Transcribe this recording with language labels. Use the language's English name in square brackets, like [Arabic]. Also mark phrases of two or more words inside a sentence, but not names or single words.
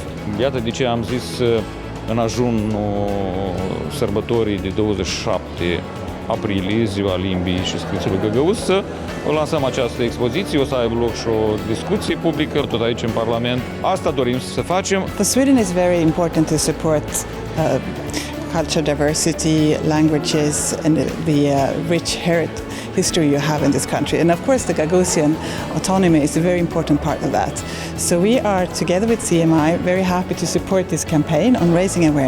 [Romanian] Iată de ce am zis în ajunul sărbătorii de 27 aprilie, Ziua Limbii și Scripțiilor Găgăuzi, să lansăm această expoziție, o să aibă loc și o discuție publică, tot aici în Parlament. Asta dorim să facem. [English] For Sweden is very important to support culture diversity, languages and the rich history you have in this country. And of course the Gagauzian autonomy is a very important part of that. So we are, together with CMI, very happy to support this campaign on raising awareness.